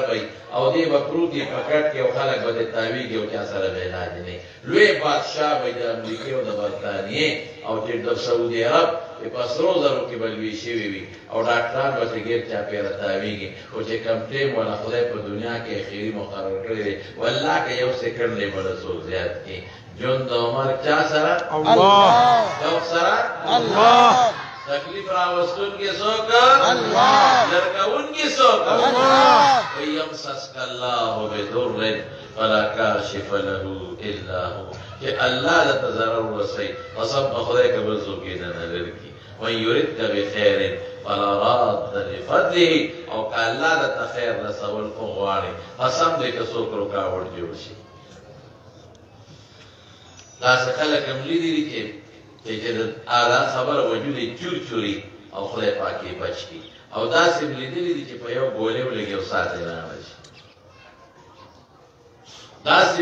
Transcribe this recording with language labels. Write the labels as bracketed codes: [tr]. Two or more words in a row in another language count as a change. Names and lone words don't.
[ps] وی او دی به پروت دی په کټ کې او خلک به د تاویږي او چا سره به علاج نه لوی بادشاه وی د امریکې او د برطانیې او چې د سعودي عرب په سرو زرو کې به لوی شوي وي او ډاکټران به ترې ګیر چاپېره تاویږي خو چې کم ټیم والا خدای په دنیا کې اخري مقرر کړی دی والله که یو سیکنډ دی به له څوک زیات کړي جون د عمر چا سره الله څوک سره الله تکلیف راوستونکی څوک الله لرکونکی څوک الله [ar] ویمسسک الله بضر فلا کاشف له الا هو [ps] چې الله ته ضرر ورسوي قسم په خدای که بل څوک یې نه لري [ar] وان یردک بخیر فلا راد لفضله [ps] او که الله درته خیر رسول خو غواړي قسم دی که څوک رکاوټ جوړ شي داسې خلک هم لیدلي چې دا خبره وجود یې چورچوري او خدای پاک یې بچ کړي او داسې هم لیدلي دي چې په یو ګولۍ ولګي او ساعت یې رانه شي داسې